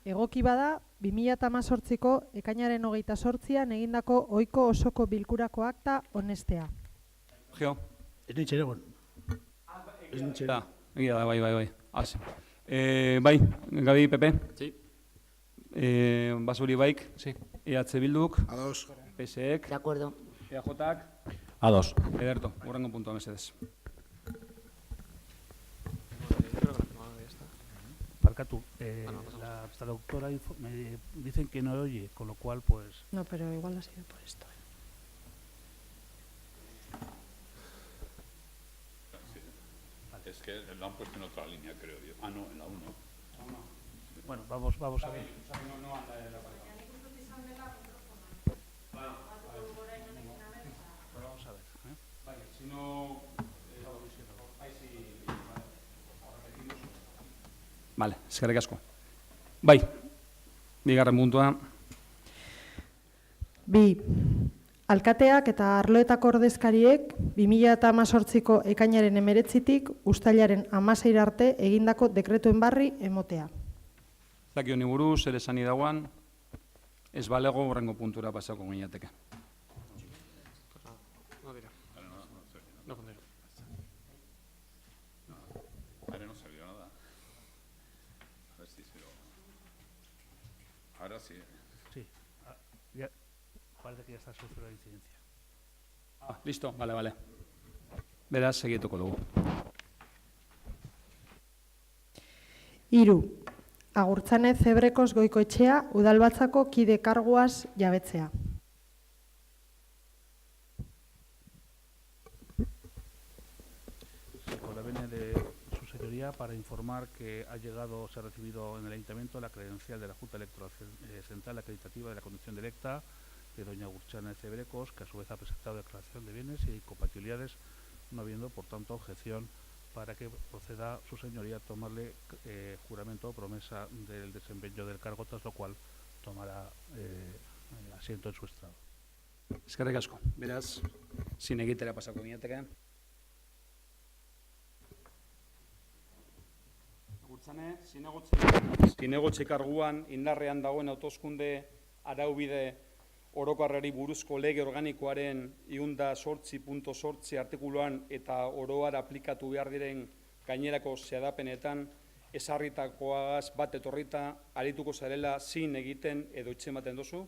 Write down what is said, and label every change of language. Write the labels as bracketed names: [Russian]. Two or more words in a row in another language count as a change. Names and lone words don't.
[Basque] egoki bada, 2018ko ekainaren 28an egindako ohiko osoko bilkurako akta onestea. Gio. Ez nintzen egon. Ez nintzen egon. Egia da, bai. Hasi. Bai, Gabi, Pepe? [Spanish] Sí. [Basque] Basuri baik? [Spanish] Sí. [Basque] EH Bilduk? Ados. PSek? [Spanish] De acuerdo. [Basque] EAJak? Ados. Ederto, hurrengo puntua mesedez. Parcatu, [Spanish] la traductora me dicen que no oye, con lo cual, pues... No, pero igual ha sido por esto. Es que lo han puesto en otra línea, creo yo. Ah, no, en la 1. Bueno, vamos a ver. Vamos a ver. Si no... Vale, [Basque] eskerrik asko. Bai, bigarren puntua. Bi, alkateak eta arloetako ordezkariek 2018ko ekainaren 19tik uztailaren 16 arte egindako dekretuen barri emotea. Zaki honi buruz, ere esani dagoan, ez balego hurrengo puntura pasako gineateke. [Spanish] No dirá. No pondré. Ahora no salió nada. A ver si se lo... Ahora sí. Sí, ya, parece que ya está solucionada la incidencia. Listo, vale. [Basque] Beraz, segituko dugu. 3. Agurtzane Zebrekoz Goikoetxea udalbatzako kide karguaz jabetzea. [Spanish] Con la venia de su señoría para informar que se ha recibido en el Ayuntamiento la credencial de la Junta Electoral Central Acreditativa de la Conducción Directa de doña Agurtzane Zebrekoz, que a su vez ha presentado declaración de bienes y compatibilidades, no habiendo, por tanto, objeción para que proceda su señoría a tomarle juramento o promesa del desempeño del cargo, tras lo cual tomará asiento en su estrado. [Basque] Eskerrik asko. Beraz, zin egitera pasako gineateke. Agurtzane, zinegotxe karguan indarrean dagoen hauteskunde araubide orokorrari buruzko lege organikoaren 108.8 artikuluan eta oroar aplikatu behar diren gainerako xedapenetan ezarritakoagaz bat etorrita arituko zarela zin egiten edo itxematen dozu?